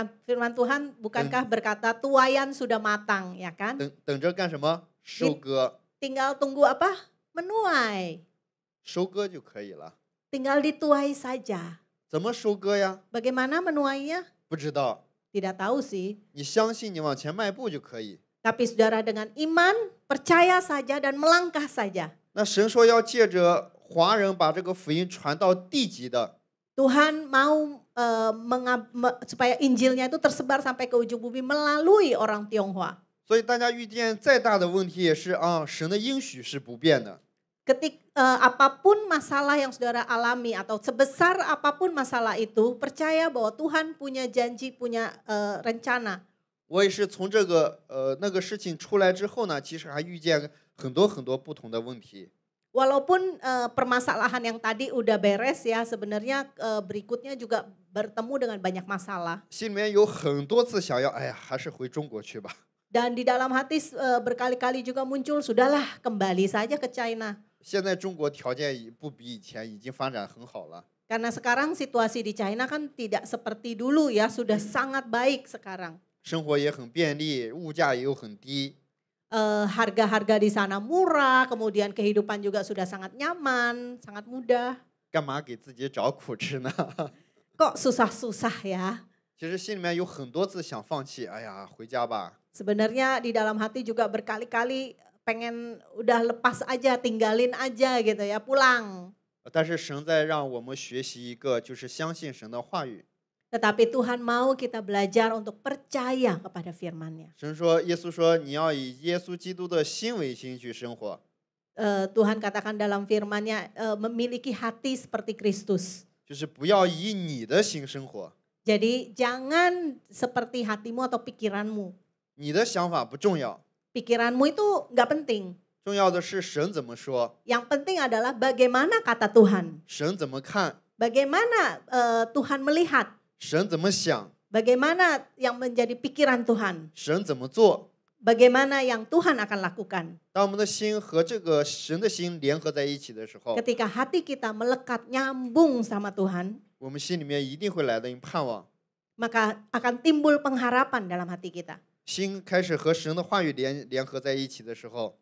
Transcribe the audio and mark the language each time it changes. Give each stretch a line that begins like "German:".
Indonesian: Firman Tuhan bukankah berkata tuaian sudah matang, ya kan?
Chinese: 等着干什么？收割，
Indonesian: Tinggal tunggu apa? Menuai.
Chinese: 收割就可以了。
Indonesian: Tinggal dituai saja.
Chinese: 怎么收割呀？
Indonesian: Bagaimana menuainya?
Chinese: 不知道。
Indonesian: Tidak tahu sih.
Chinese: 你相信，你往前迈步就可以。
Indonesian: Tapi saudara dengan iman, percaya saja dan melangkah saja.
Chinese: 那神说要借着华人把这个福音传到地极的，
Indonesian: Tuhan mau supaya Injilnya itu tersebar sampai ke ujung bumi melalui orang Tionghoa.
Chinese: 所以大家遇见再大的问题也是啊，神的应许是不变的。
Indonesian: Apapun masalah yang saudara alami atau sebesar apapun masalah itu, percaya bahwa Tuhan punya janji, punya rencana.
Chinese: 我也是从这个那个事情出来之后呢，其实还遇见很多不同的问题。
Indonesian: Walaupun permasalahan yang tadi udah beres ya, sebenarnya berikutnya juga bertemu dengan banyak masalah.
Chinese: 心里面有很多次想要，哎呀，还是回中国去吧。
Indonesian: Dan di dalam hati berkali-kali juga muncul, sudahlah kembali saja ke China.
Chinese: 现在中国条件不比以前，已经发展很好了。
Indonesian: Karena sekarang situasi di China kan tidak seperti dulu ya, sudah sangat baik sekarang.
Chinese: 生活也很便利，物价也又很低。
Indonesian: Harga-harga di sana murah, kemudian kehidupan juga sudah sangat nyaman, sangat mudah.
Chinese: 干嘛给自己找苦吃呢？
Indonesian: Kok susah-susah ya?
Chinese: 其实心里面有很多次想放弃，哎呀，回家吧。
Indonesian: Sebenarnya di dalam hati juga berkali-kali pengen udah lepas aja, tinggalin aja gitu ya, pulang.
Chinese: 但是神在让我们学习一个，就是相信神的话语。
Indonesian: Tetapi Tuhan mau kita belajar untuk percaya kepada firman-Nya.
Chinese: 神说，耶稣说，你要以耶稣基督的心为心去生活。
Indonesian: Tuhan katakan dalam firman-Nya memiliki hati seperti Kristus.
Chinese: 就是不要以你的心生活，
Indonesian: Jadi jangan seperti hatimu atau pikiranmu.
Chinese: 你的想法不重要，
Indonesian: Pikiranmu itu nggak penting.
Chinese: 重要的是神怎么说，
Indonesian: Yang penting adalah bagaimana kata Tuhan.
Chinese: 神怎么看，
Indonesian: Bagaimana Tuhan melihat.
Chinese: 神怎么想，
Indonesian: Bagaimana yang menjadi pikiran Tuhan.
Chinese: 神怎么做。
Indonesian: bagaimana yang Tuhan akan lakukan.
Chinese: 当我们的心和这个神的心联合在一起的时候，
Indonesian: Ketika hati kita melekat nyambung sama Tuhan,
Chinese: 我们心里面一定会来的盼望，
Indonesian: maka akan timbul pengharapan dalam hati kita.
Chinese: 心开始和神的话语联合在一起的时候，